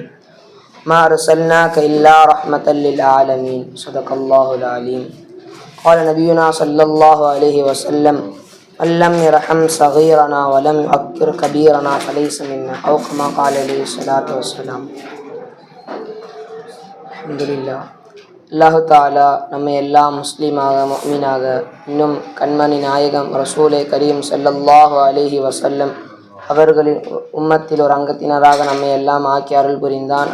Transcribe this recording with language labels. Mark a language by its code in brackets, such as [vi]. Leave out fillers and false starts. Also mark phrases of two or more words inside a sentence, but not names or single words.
[ar] ما أرسلناك إلا رحمة للعالمين. صدق الله العليم. قال نبينا صلى الله عليه وسلم من لم يرحم صغيرنا ولم يؤكر كبيرنا فليس منا أو كما قال عليه الصلاة والسلام. அல்ஹம்துலில்லாஹ். [ta] அல்லாஹு தாலா நம்ம எல்லாம் முஸ்லீமாக முஃமினாக இன்னும் கண்மணி நாயகம் ரசூலே கரீம் [ar] صلى الله عليه وسلم [ta] அவர்களின் உம்மத்தில் ஒரு அங்கத்தினராக நம்மை எல்லாம் ஆக்கி அருள் புரிந்தான்.